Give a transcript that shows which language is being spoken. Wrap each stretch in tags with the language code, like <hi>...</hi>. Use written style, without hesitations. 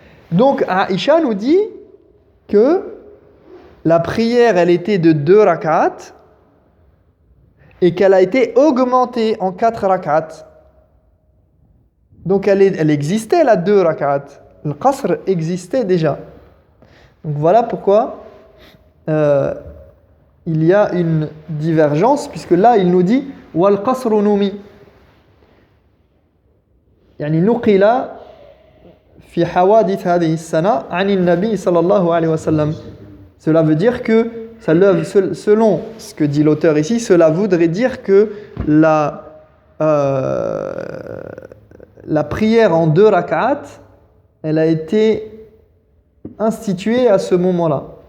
<fr>Donc Aïcha nous dit que la prière, elle était de 2 rak'at et qu'elle a été augmentée en 4 rak'at. Donc elle existait, la 2 rak'at. Le qasr existait déjà. Donc voilà pourquoi il y a une divergence, puisque là il nous dit</fr> <ar>والقصر نمي يعني نقل في حوادث هذه السنة عن النبي صلى الله عليه وسلم.</ar> <fr>Cela veut dire que, selon ce que dit l'auteur ici, cela voudrait dire que la prière en 2 rak'at, elle a été instituée à ce moment-là.</fr>